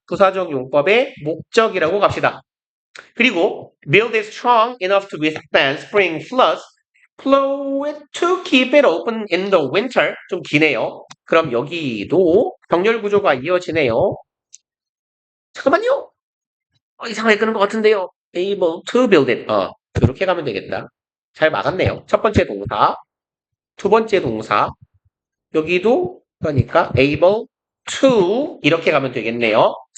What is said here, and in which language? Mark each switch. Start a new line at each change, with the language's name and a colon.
Korean: 부사적 용법의 목적이라고 갑시다.
English: 그리고 build it strong enough to withstand spring floods. Plow it to keep it open in the winter.
Korean: 좀 기네요. 그럼 여기도 병렬 구조가 이어지네요. 잠깐만요. 이상하게 끄는 것 같은데요.
English: able to build it.
Korean: 이렇게 가면 되겠다. 잘 막았네요. 첫 번째 동사, 두 번째 동사. 여기도 그러니까 able to 이렇게 가면 되겠네요.